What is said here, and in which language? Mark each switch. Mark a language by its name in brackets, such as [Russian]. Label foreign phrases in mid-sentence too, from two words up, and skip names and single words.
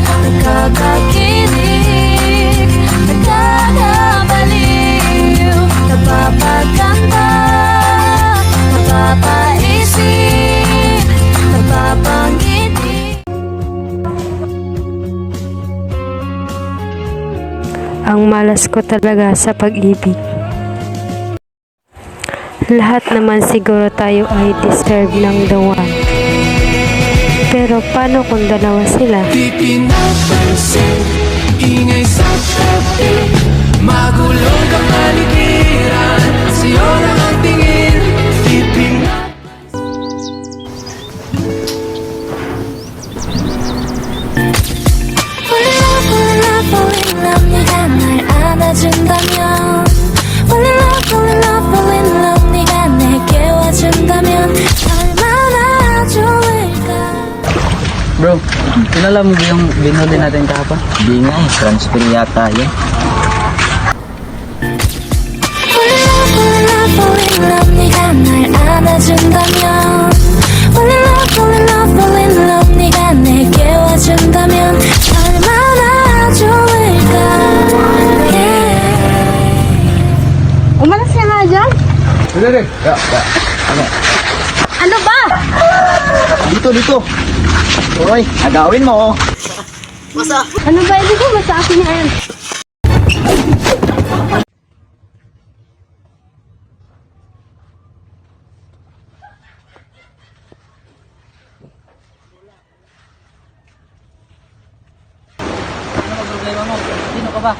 [Filipino] nakakakilig, nakakabaliw, napapaganda, napapaisip, napapangiti. Ang malas ko talaga sa pag-ibig. Lahat naman siguro tayo ay deserve ng [English] the one. [Filipino] Pero paano kung dalawa sila? Di pinapansin, ingay sa tabi, magulong kang paligiran, sa'yo lang ang tingin. Di pinapansin. [English] Falling love, [Korean] 네가 날 안아준다면 [English] Falling love, [Korean] 네가 내게 와준다면 얼마나 좋을까. [Filipino] Bro, kilala mo ba yung binuli natin kahapon? Di nga eh, transfer yata yun. [English] Falling love, [Korean] 네가 날 안아준다면 [English] Falling love, [Korean] 네가 내게 와준다면 얼마나 좋을까. [English] Yeah. [Filipino] Umalas ka nga dyan? Dali. Ano ba? Dito. Hoy, agawin mo. Masa? Ano ba? Hindi ko ba sa akin yan? Ano problema mo? Sino ka ba?